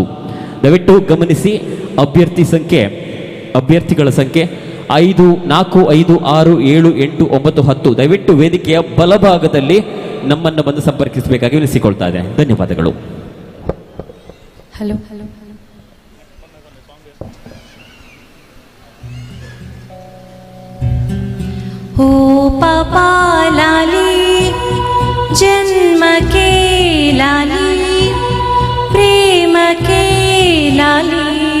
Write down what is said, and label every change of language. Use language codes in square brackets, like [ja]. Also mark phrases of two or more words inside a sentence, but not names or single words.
[kn] ದಯವಿಟ್ಟು ಗಮನಿಸಿ, ಅಭ್ಯರ್ಥಿಗಳ ಸಂಖ್ಯೆ 5, 4, 5, 6, 7, 8, 9, 10. ದಯವಿಟ್ಟು ವೇದಿಕೆಯ ಬಲಭಾಗದಲ್ಲಿ ನಮ್ಮನ್ನು ಬಂದು ಸಂಪರ್ಕಿಸಬೇಕಾಗಿ ವಿನಿಸಿಕೊಳ್ತಾ ಇದೆ. ಧನ್ಯವಾದಗಳು. [hi] ಹಲೋ ओ पापा लाली जन्म के लाली प्रेम के लाली